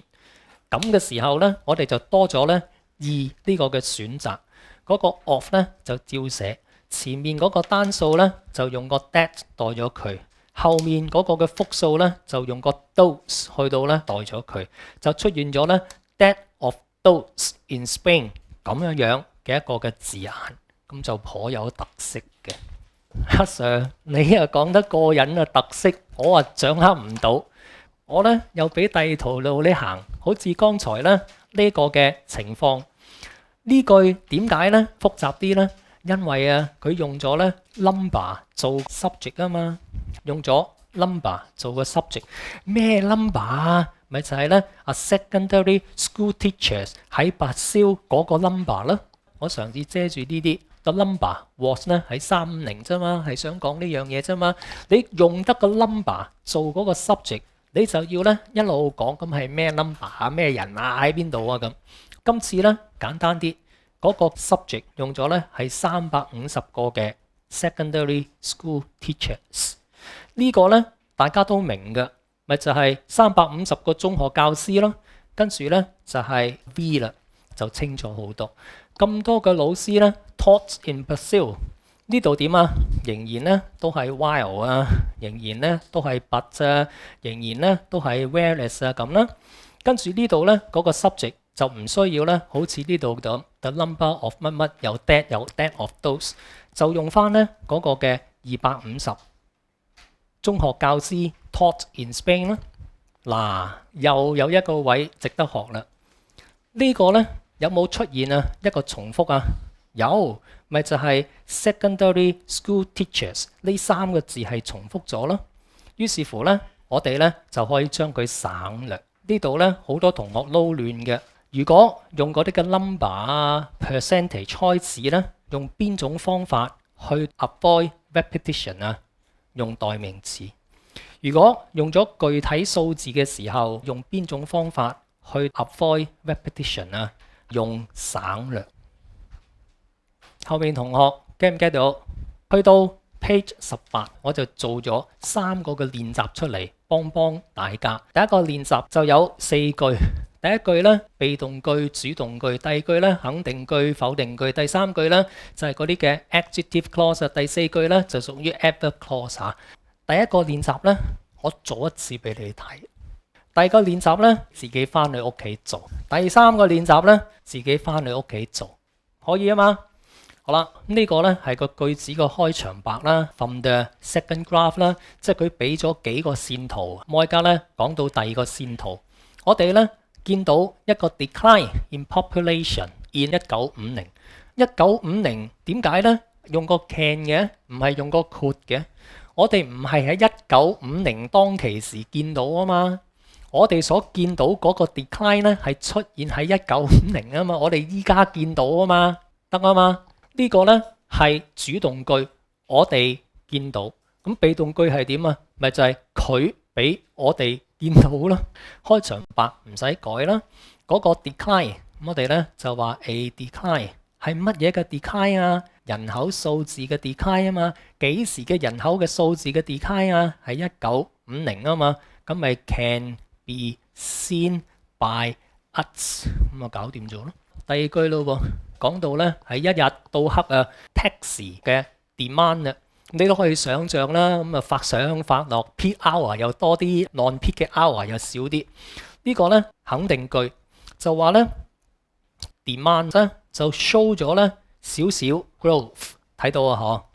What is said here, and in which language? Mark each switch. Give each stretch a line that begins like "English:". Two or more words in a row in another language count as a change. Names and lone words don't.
Cantonese: 咁嘅時候咧，我哋就多咗咧2呢個嘅選擇。嗰個 of 咧就照寫，前面嗰個單數咧就用個 that 代咗佢。後面嗰個嘅複數咧就用個 those 去到咧代咗佢，就出現咗咧
English: that of those in Spain
Cantonese: 咁樣嘅一個嘅字眼，咁就頗有特色嘅。阿 Sir， 你又講得過癮啊，特色我掌握唔到，我咧又俾第二條路你行，好似剛才咧呢個嘅情況。呢句點解咧複雜啲咧？因為佢用咗咧 number 做 subject 啊嘛，用咗 number 做個 subject。咩 number 啊？咪就係咧
English: secondary school teachers
Cantonese: 喺拔燒嗰個 number 啦。我嘗試遮住呢啲，個
English: number was
Cantonese: 咧喺350啫嘛，係想講呢樣嘢啫嘛。你用得個 number 做嗰個 subject，你就要咧一路講咁係咩 number 啊，咩人啊，喺邊度啊咁。今次咧簡單啲。嗰個 subject 用咗咧係350個嘅
English: secondary school teachers，
Cantonese: 呢個咧大家都明嘅，咪就係350個中學教師咯。跟住咧就係 V 啦，就清楚好多。咁多嘅老師咧
English: taught in Brazil，
Cantonese: 呢度點啊？仍然咧都係 while 啊，仍然咧都係 but 啊，仍然咧都係 whereas 啊咁啦。跟住呢度咧嗰個 subject。就唔需要咧，好似呢度咁
English: the number of
Cantonese: 乜乜有
English: that of those，
Cantonese: 就用翻咧嗰個嘅250中學教師
English: taught in Spain
Cantonese: 啦。嗱，又有一個位值得學啦。呢個咧有冇出現啊？一個重複啊？有，咪就係
English: secondary school teachers
Cantonese: 呢3個字係重複咗咯。於是乎咧，我哋咧就可以將佢省略。呢度咧好多同學撈亂嘅。如果用嗰啲嘅 number 啊 percentage 開始咧，用邊種方法去
English: avoid repetition
Cantonese: 啊？用代名詞。如果用咗具體數字嘅時候，用邊種方法去
English: avoid repetition
Cantonese: 啊？用省略。後面同學 get 唔 get 到？去到 page 18，我就做咗3個嘅練習出嚟，幫大家。第一個練習就有4句。第一句咧被動句、主動句，第二句咧肯定句、否定句，第三句咧就係嗰啲嘅
English: adjective clause，
Cantonese: 第四句咧就屬於
English: adverb clause
Cantonese: 嚇。第一個練習咧，我做一次俾你睇；第二個練習咧，自己翻去屋企做；第三個練習咧，自己翻去屋企做，可以啊嘛？好啦，呢個咧係個句子個開場白啦 ，
English: from the second graph
Cantonese: 啦，即係佢俾咗幾個線圖，我而家咧講到第二個線圖，我哋咧。見到一個
English: decline in population in 1950。
Cantonese: 1950 點解咧？用個 can 嘅，唔係用個 could 嘅。我哋唔係喺1950當其時見到啊嘛。我哋所見到嗰個 decline 咧係出現喺1950啊嘛。我哋依家見到啊嘛，得啊嘛。呢個咧係主動句，我哋見到。咁被動句係點啊？咪就係佢俾我哋見到啦，開場白唔使改啦。嗰個 decline， 我哋咧就話
English: a decline
Cantonese: 係乜嘢嘅 decline 啊？人口數字嘅 decline 啊嘛。幾時嘅人口嘅數字嘅 decline 啊？係1950啊嘛。咁咪
English: can be seen by us，
Cantonese: 咁啊搞掂咗咯。第二句咯喎，講到咧係一日到黑啊 taxi 嘅 demand 啊。你都可以想像啦，咁啊發上發落
English: peak hour
Cantonese: 又多啲 non-peak 嘅 hour 又少啲。呢個咧肯定句就話咧 demand 咧就 show 咗咧少少 growth， 睇到啊嗬。